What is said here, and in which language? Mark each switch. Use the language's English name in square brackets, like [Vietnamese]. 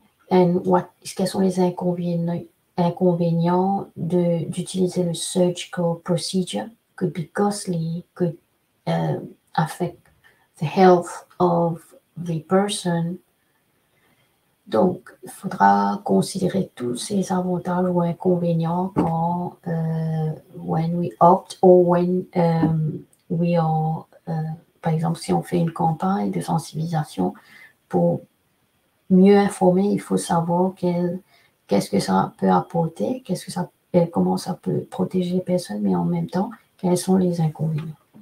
[French] And quels sont les inconvénients d'utiliser le surgical procedure? [English] Could be costly, could affect the health of the person. [French] Donc, il faudra considérer tous ces avantages ou inconvénients quand [English] when we opt or when we are, [French] par exemple, si on fait une campagne de sensibilisation pour mieux informer, il faut savoir qu'est-ce que ça peut apporter, comment ça peut protéger les personnes, mais en même temps, quels sont les inconvénients.